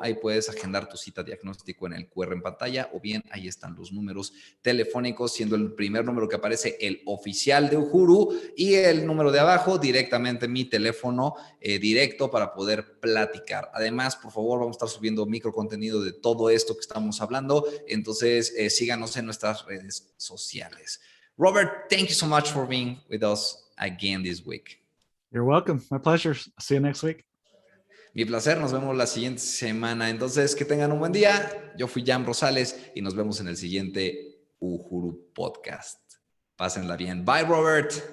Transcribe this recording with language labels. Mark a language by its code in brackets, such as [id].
[es] Ahí puedes agendar tu cita diagnóstico en el QR en pantalla, o bien ahí están los números telefónicos, siendo el primer número que aparece el oficial de Uhuru y el número de abajo directamente mi teléfono directo para poder platicar. Además, por favor, vamos a estar subiendo micro contenido de todo esto que estamos hablando, entonces síganos en nuestras redes sociales. [en] Robert, thank you so much for being with us again this week. You're welcome. My pleasure. See you next week. [es] Mi placer, nos vemos la siguiente semana. Entonces, que tengan un buen día. Yo fui Jan Rosales y nos vemos en el siguiente Uhuru Podcast. Pásenla bien. [en] Bye, [es] Robert.